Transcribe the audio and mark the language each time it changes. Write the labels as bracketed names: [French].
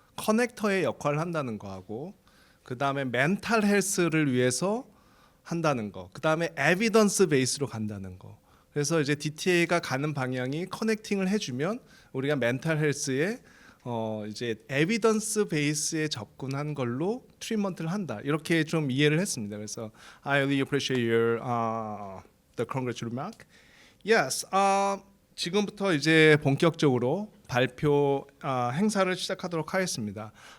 [Korean] 커넥터의 역할을 한다는 거하고, 그 다음에 멘탈 헬스를 위해서 한다는 거, 그 다음에 에비던스 베이스로 간다는 거. 그래서 이제 DTA가 가는 방향이 커넥팅을 해주면 우리가 멘탈 헬스에 이제 에비던스 베이스에 접근한 걸로 트리트먼트를 한다. 이렇게 좀 이해를 했습니다. 그래서 [English] I really appreciate your the congratulatory remark. Yes. [Korean] 지금부터 이제 본격적으로 발표 행사를 시작하도록 하겠습니다.